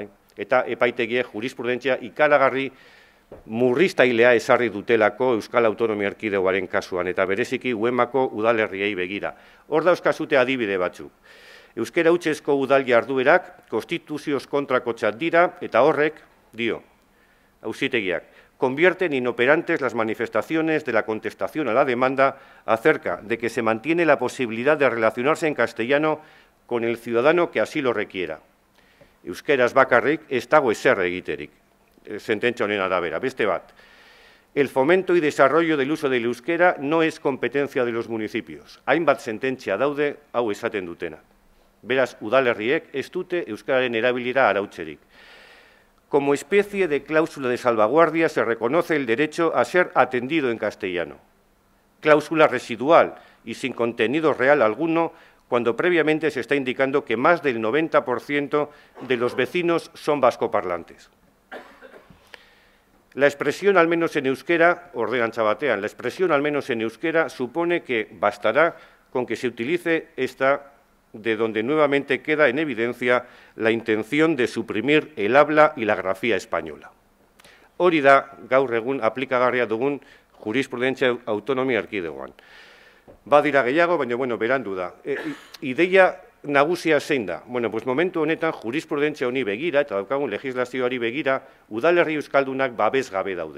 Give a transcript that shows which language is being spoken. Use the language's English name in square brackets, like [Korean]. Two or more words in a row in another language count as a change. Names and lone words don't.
[Basque] Eta epaitegiek jurisprudentzia ikaragarri murriztailea esarri dutelako Euskal Autonomia Erkidegoaren kasuan, eta bereziki UEMako udalerriei begira. Hor dauzkazute adibide batzuk. Euskara hutsezko udal jarduerak konstituzioz kontrakotzat dira, eta horrek, dio, auzitegiak, [Spanish] convierten inoperantes las manifestaciones de la contestación a la demanda acerca de que se mantiene la posibilidad de relacionarse en castellano con el ciudadano que así lo requiera. [Basque] Euskeraz bakarrik ez dago ezer egiterik, sententzia honen arabera. Beste bat, [Spanish] el fomento y desarrollo del uso del euskera no es competencia de los municipios. [Basque] Hainbat sententzia daude hau esaten dutena. Beraz, udalerriek ez dute euskararen erabilera arautzerik. [Spanish] Como especie de cláusula de salvaguardia se reconoce el derecho a ser atendido en castellano. Cláusula residual y sin contenido real alguno cuando previamente se está indicando que más del 90% de los vecinos son vascoparlantes. La expresión al menos en euskera, [Basque] ordenantza batean, [Spanish] la expresión al menos en euskera supone que bastará con que se utilice esta de donde nuevamente queda en evidencia la intención de suprimir el habla y la grafía española. [Basque] Hori da gaur egun aplikagarria dugun jurisprudentzia autonomia erkidegoan. Badira gehiago, baina berandu da. Ideia nagusia zein da? Momentu honetan jurisprudentzia honi begira, eta daukagun legislazioari begira, udalerri euskaldunak babes gabe daude.